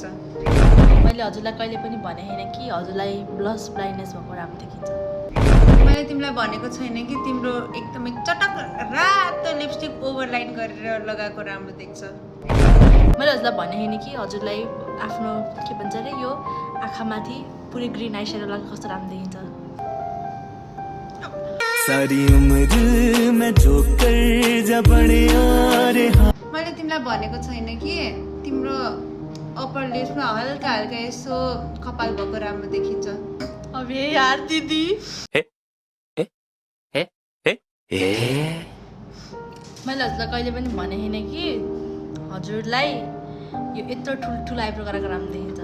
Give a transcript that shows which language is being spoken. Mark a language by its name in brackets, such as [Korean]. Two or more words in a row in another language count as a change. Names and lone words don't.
[Nepali] मैले हजुरलाई कहिले पनि भने होइन कि हजुरलाई [English] blush blindness [Nepali] भएको राम्रो देखिन्छ। मैले तिमीलाई भनेको छैन कि तिम्रो एकदमै चटक रातो लिपस्टिक ओभरलाइन गरेर लगाएको राम्रो देख्छ। मैले हजुरलाई भने होइन कि हजुरलाई आफ्नो के भन्छ अरे यो आँखामाथि पुरै [English] green eye shadow [Nepali] लगाएको कस्तो राम्रो देखिन्छ। [Hindi] सारी उम्र में जो कर जा बड़े यारे। [Nepali] मैले तिमीलाई भनेको छैन कि तिम्रो अप्पर लिप्समा हल्का हल्का यसो कपाल भएको राम्रो देखिन्छ। अबे यार दिदी मैले हजुरलाई कहिले पनि भने होइन कि हजुरलाई यो यत्रो ठुल्ठुलो आइब्रो गरेको राम्रो देखिन्छ।